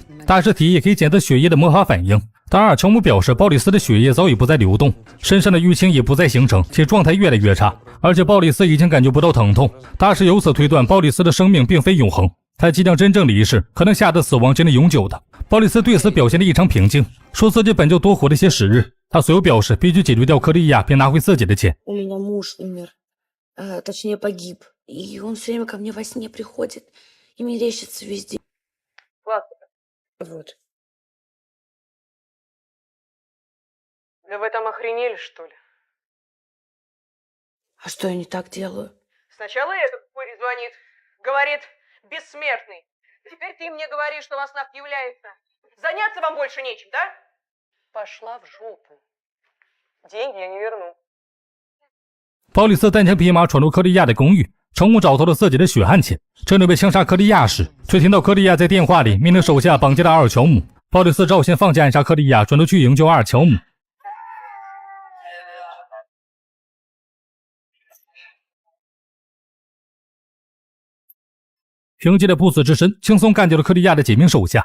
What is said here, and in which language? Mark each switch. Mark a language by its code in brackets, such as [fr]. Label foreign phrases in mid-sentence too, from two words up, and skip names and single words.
[zh] 大师提议可以检测血液的魔法反应，但阿尔乔姆表示鲍里斯的血液早已不再流动，身上的淤青也不再形成，且状态越来越差，而且鲍里斯已经感觉不到疼痛。大师由此推断鲍里斯的生命并非永恒，他即将真正离世，可能下的死亡真的永久的。鲍里斯对此表现得异常平静，说自己本就多活了些时日。他随后表示必须解决掉克利亚，并拿回自己的钱。 [ru] У меня муж умер, точнее погиб, и он все время ко мне во сне приходит и мерещится везде. Вот. Да вы там охренели, что ли? А что я не так делаю? Сначала этот пырь звонит, говорит, бессмертный. Теперь ты мне говоришь, что во снах является. Заняться вам больше нечем, да? Пошла в жопу. Деньги я не верну. [zh] 鲍里斯单枪匹马闯入克利亚的公寓，成功找到了自己的血汗钱。正准备枪杀克利亚时，却听到克利亚在电话里命令手下绑架了阿尔乔姆。鲍里斯照先放弃暗杀克利亚，转头去营救阿尔乔姆。凭借着不死之身，轻松干掉了克利亚的几名手下。